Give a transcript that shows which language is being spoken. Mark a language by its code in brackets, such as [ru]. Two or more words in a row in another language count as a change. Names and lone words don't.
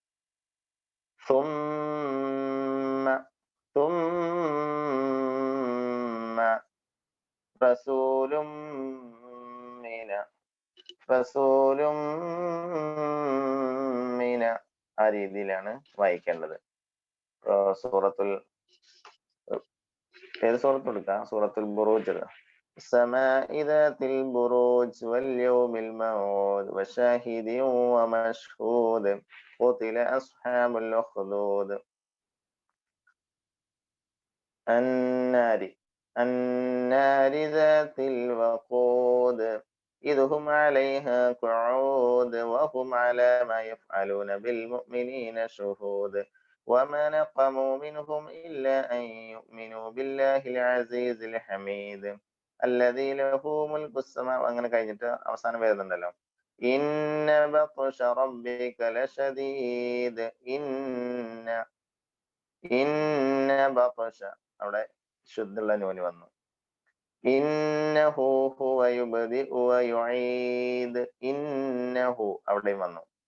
[ar] ثم، ثم رسول من، رسول من [ml] ആ രീതിയിലാണ് വായിക്കേണ്ടത്. സൂറത്തുൽ ഏത് സൂറത്ത് എടുക്കാം? സൂറത്തുൽ ബുറൂജ് എടുക്കാം. [ar] السماء ذات البروج واليوم الموعود وشاهد ومشهود قتل أصحاب الأخدود النار ذات الوقود إذ هم عليها قعود وهم على ما يفعلون بالمؤمنين شهود وما نقموا منهم إلا أن يؤمنوا بالله العزيز الحميد الذي له ملك السماوات [ml] അങ്ങനെ കഴിഞ്ഞിട്ട് അവസാനം വരുന്നുണ്ടല്ലോ [ar] إن بطش ربك لشديد إن بطش [ml] അവിടെ ശുദ്ധുള്ള നൂന് വന്നു [ar] إنه هو يبدئ ويعيد ഇന്നഹു [ml] അവിടെയും വന്നു